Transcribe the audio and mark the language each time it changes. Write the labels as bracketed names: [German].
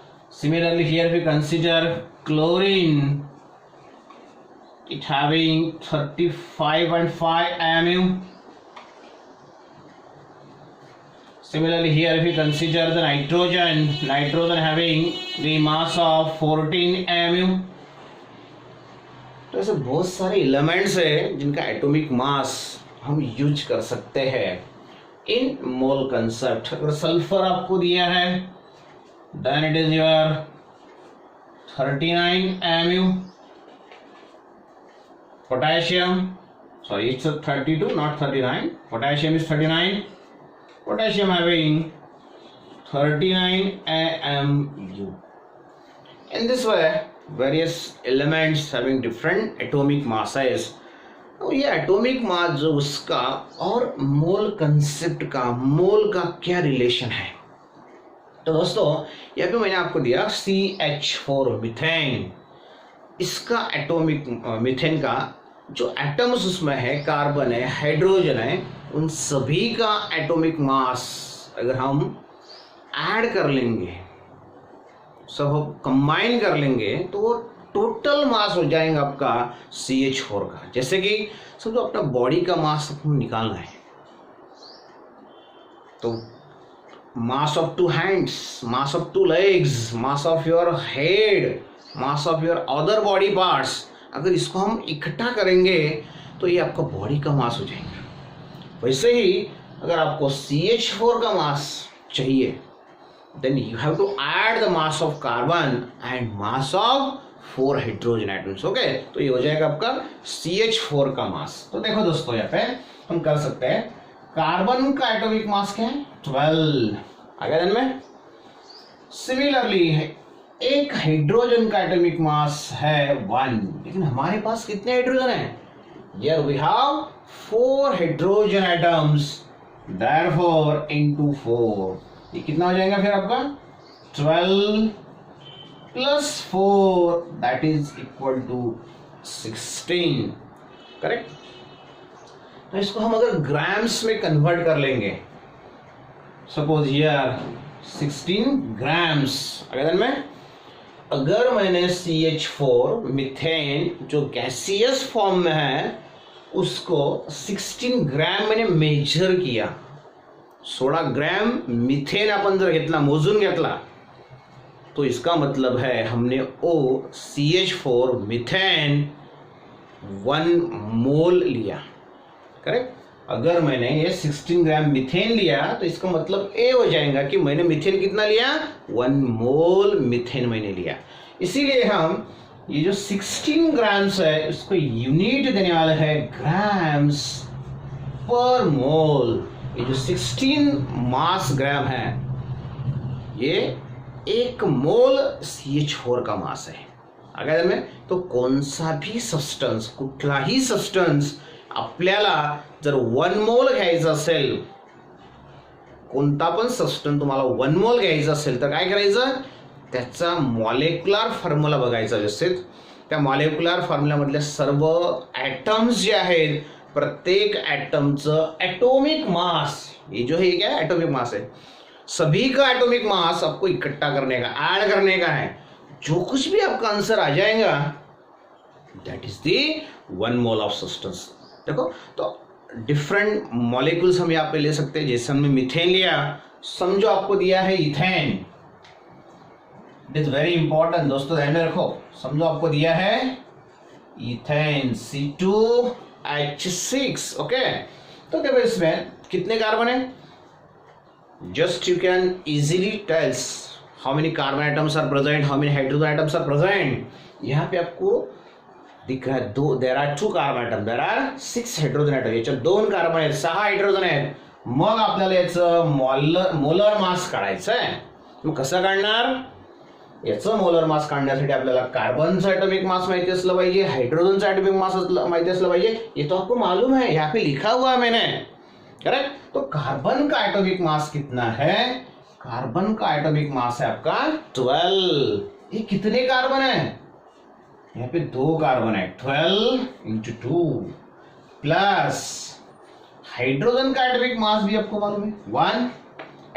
[English] Similarly here if you consider chlorine, it having 35.5 AMU। Similarly here if you consider the nitrogen having the mass of 14 AMU। [Hindi] तो ऐसे बहुत सारे elements है जिनका atomic mass हम use कर सकते हैं [English] In mole concept. [Hindi] अगर सल्फर आपको दिया है [English] Then it is your 39 mu, potassium, sorry it's a 32 not 39, potassium is 39, potassium having 39 AMU. In this way various elements having different atomic masses, [Hindi] तो ये एटॉमिक मास जो उसका और मोल कंसेप्ट का, मोल का क्या रिलेशन है। तो दोस्तों यहाँ पे मैंने आपको दिया CH4 मीथेन, इसका एटॉमिक मीथेन का जो एटम्स उसमें है, कार्बन है, हाइड्रोजन है, उन सभी का एटॉमिक मास अगर हम ऐड कर लेंगे, सब कंबाइन कर लेंगे, तो वो टोटल मास हो जाएगा आपका CH4 का। जैसे कि समझो अपना बॉडी का मास आपको निकालना है, तो [English] mass of 2 hands, mass of 2 legs, [Hindi] mass of your head, mass of your other body parts, अगर इसको हम इकट्ठा करेंगे तो ये आपका बॉडी का मास हो जाएगा। वैसे ही अगर आपको CH4 का मास चाहिए [English] then you have to add the mass of carbon and mass of 4 hydrogen atoms. [Hindi] Okay, तो ये हो जाएगा आपका CH4 का मास। तो देखो दोस्तों यहाँ पे हम कर सकते हैं, कार्बन का एटॉमिक मास क्या है 12, आगे दिन में। सिमिलरली एक हाइड्रोजन का एटॉमिक मास है 1, लेकिन हमारे पास कितने हाइड्रोजन हैं? Here we have 4 hydrogen atoms, therefore into 4, ये कितना हो जाएगा फिर आपका 12 plus 4 [English] that is equal to 16, [Hindi] correct. तो इसको हम अगर ग्राम्स में कन्वर्ट कर लेंगे, सपोज हियर 16 ग्राम्स, अगर में अगर मैंने CH4 मीथेन जो गैसियस फॉर्म में है उसको 16 ग्राम मैंने मेजर किया, [Marathi] 16 ग्राम मीथेन आपण जर घेतला, मोजून घेतला, [Hindi] तो इसका मतलब है हमने CH4 मीथेन 1 मोल लिया, करेक्ट। अगर मैंने ये 16 ग्राम मीथेन लिया तो इसका मतलब ये हो जाएगा कि मैंने मीथेन कितना लिया, 1 मोल मीथेन मैंने लिया। इसीलिए हम ये जो 16 ग्राम्स है उसको यूनिट देने वाला है ग्राम्स पर मोल। ये जो 16 मास ग्राम है ये 1 मोल CH4 का मास है। [Marathi] अगर में तो कोणसा भी सबस्टन्स, कुठलाही सबस्टन्स आपल्याला जर 1 मोल घ्यायचा असेल, कोणता पण सबस्टन्स तुम्हाला 1 मोल घ्यायचा असेल तर काय करायचं, त्याचा मॉलिक्युलर फॉर्म्युला बघायचा व्यवस्थित। त्या मॉलिक्युलर फॉर्म्युलामधले सर्व ॲटम्स जे आहेत, प्रत्येक एटमचं एटॉमिक मास, [Hindi] ये जो है क्या है एटॉमिक मास है, सभी का एटॉमिक मास आपको इकट्ठा करने का, ऐड करने का है। जो कुछ भी आपका आंसर आ जाएगा [English] That is the 1 mole of substance. [Hindi] देखो तो डिफरेंट मॉलिक्यूल्स हम यहाँ पे ले सकते हैं। जैसे हमने मीथेन लिया, समझो आपको दिया है ethane, [English] it is very important [Hindi] दोस्तों, ध्यान में रखो। समझो आपको दिया है इथेन C2H6, ओके। तो देखो इसमें कितने कार्बन है, [English] Just you can easily tells how many carbon atoms are present, how many hydrogen atoms are present. [Hindi] यहाँ पे आपको दिख रहा है [English] there are 2 carbon atom, there are 6 hydrogen atom, [Marathi] याच्यात 2 कार्बन आहेत, 6 हायड्रोजन आहेत। मग आपल्याला याचं मोलर मास काढायचं आहे। मग कसं काढणार, याचं मोलर मास काढण्यासाठी आपल्याला कार्बनचा एटॉमिक मास माहिती असलं पाहिजे, हाइड्रोजनचा एटॉमिक मास माहिती असलं पाहिजे। [Hindi] ये तो आपको मालूम है, यहाँ पे लिखा हुआ है मैंने, करेक्ट। तो कार्बन का एटॉमिक मास कितना है, कार्बन का एटॉमिक मास है आपका 12। ये कितने कार्बन है, यहाँ पे 2 कार्बन है, 12 × 2 प्लस हाइड्रोजन का एटॉमिक मास भी आपको मालूम है 1।